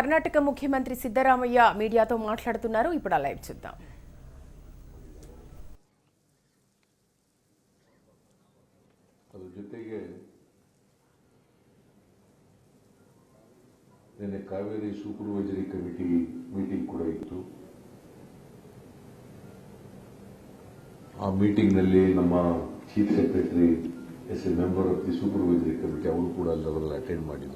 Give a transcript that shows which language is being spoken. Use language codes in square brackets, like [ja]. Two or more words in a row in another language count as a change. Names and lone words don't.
[te] కర్ణాటక ముఖ్యమంత్రి సిద్ధరామయ్య మీడియాతో మాట్లాడుతున్నారు. ఇప్పుడు లైవ్ చూద్దాం. [kn] ಅದರ ಜೊತೆಗೆ ನಿನ್ನೆ ಕಾವೇರಿ [en] supervisory committee meeting [kn] ಕೂಡ ಇತ್ತು. ಆ ಮೀಟಿಂಗ್ನಲ್ಲಿ ನಮ್ಮ [en] chief secretary as a member of the supervisory committee [kn] ಅವರು ಕೂಡ ಅದರಲ್ಲಿ ಅಟೆಂಡ್ ಮಾಡಿದ್ರು.